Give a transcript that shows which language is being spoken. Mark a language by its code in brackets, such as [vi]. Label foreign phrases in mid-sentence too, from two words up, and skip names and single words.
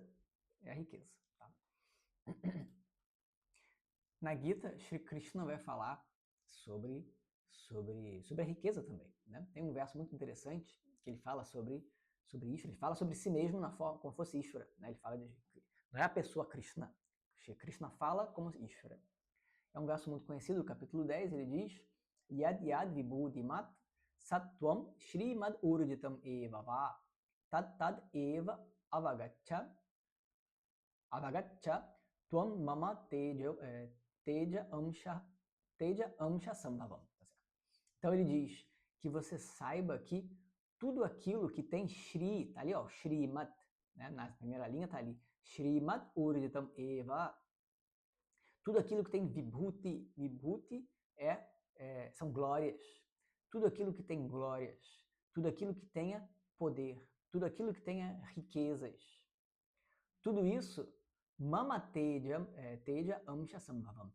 [pt] É a riqueza. Tá? Na Gita, Shri Krishna vai falar sobre a riqueza também. Né? Tem um verso muito interessante que ele fala sobre Ishvara, ele fala sobre si mesmo na forma como fosse Ishvara. Né? Ele fala não é a pessoa Krishna. Shri Krishna fala como Ishvara. É um verso muito conhecido, capítulo 10, ele diz: [sa] यद् यद् विभूतिमत् सत्त्वं श्रीमद् ऊर्जितम् एव वा तत् तद् एव अवगच्छ त्वं मम तेजः अंश सम्भवम्. [pt] Então ele diz que você saiba que tudo aquilo que tem Shri, tá ali, ó, Shrimad, né? Na primeira linha tá ali, [sa] श्रीमद् ऊर्जितम् एव. [pt] Tudo aquilo que tem Vibhuti, são glórias. Tudo aquilo que tem glórias, tudo aquilo que tenha poder, tudo aquilo que tenha riquezas. Tudo isso, [sa] मम तेजः अंश सम्भवम्.